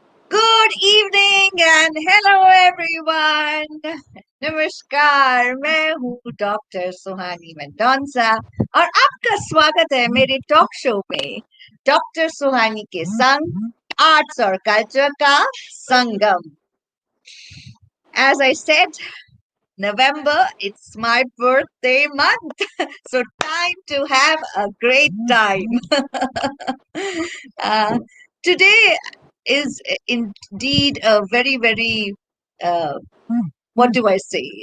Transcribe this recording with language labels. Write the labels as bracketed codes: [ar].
[en] Good evening and hello everyone. [hi] नमस्कार, मैं हूँ डॉक्टर सुहानी मेंडोंसा और आपका स्वागत है मेरे टॉक शो में डॉक्टर सुहानी के संग आर्ट्स और कल्चर का संगम. [en] As I said, November, it's my birthday month, so time to have a great time. uh, Today is indeed a very, uh, what do I say?